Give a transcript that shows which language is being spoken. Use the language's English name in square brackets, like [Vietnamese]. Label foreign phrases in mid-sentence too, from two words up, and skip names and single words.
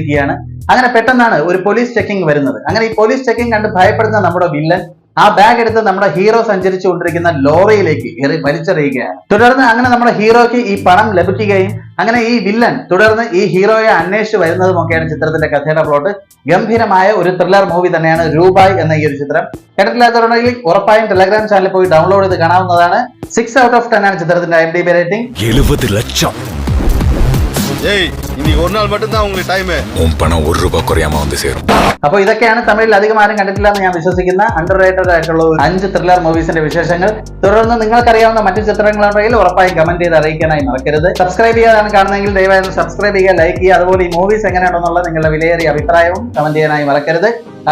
[Malayalam] അങ്ങനെ പെട്ടെന്നാണ് ഒരു [English] police checking [Malayalam] വരുന്നത്. അങ്ങനെ ഈ [English] police checking [Malayalam] കണ്ട് ഭയപ്പെടുന്ന നമ്മുടെ വില്ലൻ ആ ബാഗ് എടുത്ത് നമ്മുടെ ഹീറോ സഞ്ചരിച്ചു കൊണ്ടിരിക്കുന്ന ലോറിയിലേക്ക് വലിച്ചെറിയുകയാണ്. തുടർന്ന് അങ്ങനെ നമ്മുടെ ഹീറോയ്ക്ക് ഈ പണം ലഭിക്കുകയും അങ്ങനെ ഈ വില്ലൻ തുടർന്ന് ഈ ഹീറോയെ അന്വേഷിച്ച് വരുന്നതുമൊക്കെയാണ് ചിത്രത്തിന്റെ കഥയുടെ പ്ലോട്ട്. ഗംഭീരമായ ഒരു [English] thriller movie [Malayalam] തന്നെയാണ് രൂപായ് എന്ന ഈ ഒരു ചിത്രം. കേട്ടിട്ടില്ലാത്തവരുണ്ടെങ്കിൽ ഉറപ്പായും ടെലഗ്രാം ചാനലിൽ പോയി ഡൗൺലോഡ് ചെയ്ത് കാണാവുന്നതാണ്. 6 [English] out of [Malayalam] 10 ആണ് ചിത്രത്തിന്റെ IMDb റേറ്റിംഗ്. 70 ലക്ഷം. [Tamil] ஏய் இன்னைக்கு ஒரு நாள் மட்டும்தான் உங்களுக்கு டைம். உன் பணம் ₹1 குறையாம வந்து சேரும். [Malayalam] അപ്പോൾ ഇതൊക്കെയാണ് തമിഴിൽ അധികം ആരും കണ്ടിട്ടില്ല എന്ന് ഞാൻ വിശ്വസിക്കുന്ന [English] under rated [Malayalam] ആയിട്ടുള്ള 5 [English] thriller movies-ന്റെ [Malayalam] വിശേഷങ്ങൾ. തുടർന്ന് നിങ്ങൾക്കറിയാവുന്ന മറ്റു ചിത്രങ്ങളുണ്ടെങ്കിൽ ഉറപ്പായും കമന്റ് ചെയ്ത് അറിയിക്കാനായി മറക്കരുത്. സബ്സ്ക്രൈബ് ചെയ്യാതാണ് കാണുന്നതെങ്കിൽ ദയവായി സബ്സ്ക്രൈബ് ചെയ്യുക, ലൈക്ക് ചെയ്യുക. അതുപോലെ ഈ മൂവീസ് എങ്ങനെയാണെന്നുള്ള നിങ്ങളുടെ വിലയേറിയ അഭിപ്രായവും കമന്റ് ചെയ്യാനായി മറക്കരുത്.